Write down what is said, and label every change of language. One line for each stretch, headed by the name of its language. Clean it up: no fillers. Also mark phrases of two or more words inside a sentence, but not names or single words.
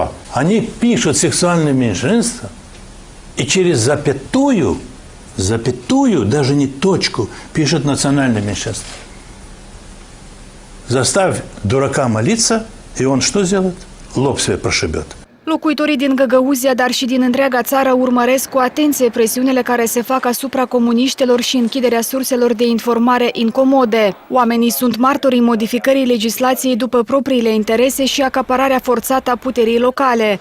Russian: Они пишут сексуальные меньшинства, и через запятую, даже не точку, пишут национальное меньшинство. Заставь дурака молиться, и он что сделает? Лоб себе прошибет.
Romanian: Locuitorii din Găgăuzia, dar și din întreaga țară, urmăresc cu atenție presiunile care se fac asupra comuniștilor și închiderea surselor de informare incomode. Oamenii sunt martorii modificării legislației după propriile interese și acapararea forțată a puterii locale.